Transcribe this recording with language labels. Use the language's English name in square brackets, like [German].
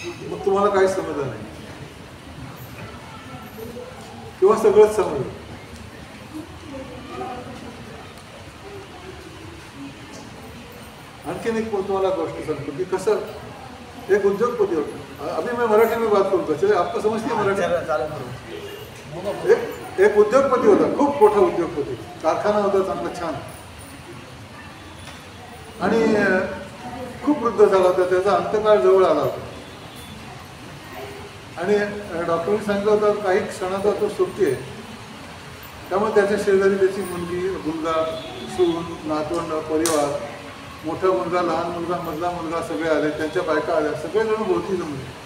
[Marathi] मग तुम्हाला काही समजलं नाही किंवा सगळंच समजलं? आणखीन एक तुम्हाला गोष्ट सांगतो की कसं एक उद्योगपती होता। [Hindi] अभी मैं मराठी में बात करूँगा, चलिए आपको समझती है मराठी? [Marathi] एक उद्योगपती होता, खूप मोठा उद्योगपती, कारखाना होता चांगला छान, आणि खूप वृद्ध झाला होता, त्याचा अंतकाळ जवळ आला होता। आणि डॉक्टरांनी सांगितलं होतं काही क्षणाचा तो सुट्टी आहे, त्यामुळे त्याच्या शेजारी त्याची मुलगी, मुलगा, सून, नातवंड, परिवार, मोठा मुलगा, लहान मुलगा, मधला मुलगा सगळे आले, त्यांच्या बायका आल्या, सगळेजण भोवती जमले।